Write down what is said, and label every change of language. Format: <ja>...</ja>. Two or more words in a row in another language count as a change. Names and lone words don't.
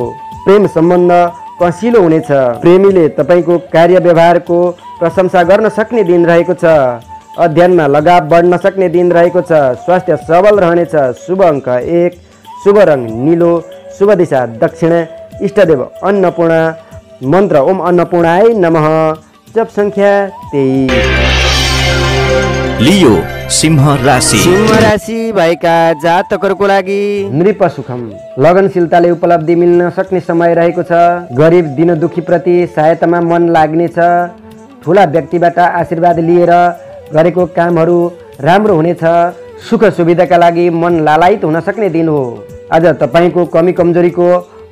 <ne>प्रेम सम्बन्ध कसिलो हुनेछ। प्रेमीले तपाईँको कार्य व्यवहारको प्रशंसा गर्न सक्ने दिन रहेको छ। अध्ययनमा लगाव बढ्न सक्ने दिन रहेको छ। स्वास्थ्य सबल रहनेछ। शुभ अङ्क 1, शुभ रङ नीलो, शुभ दिशा दक्षिण, इष्टदेव अन्नपूर्णा, मन्त्र</ne> <sa>ओम अन्नपूर्णाय नमः,</sa> <ne>जप संख्या 23। लियो सिंह राशि भएका जातकहरूको लागि</ne> <sa>नृप सुखम,</sa> <ne>लगनशीलताले उपलब्धि मिल्न सक्ने समय रहेको छ। गरिब दिन दुखी प्रति सहायतामा मन लाग्नेछ। ठुला व्यक्तिबाट आशीर्वाद लिएर गरेको कामहरू राम्रो हुनेछ। सुख सुविधाका लागि मन लालायित हुन सक्ने दिन हो। आज तपाईँको कमी कमजोरीको</ne>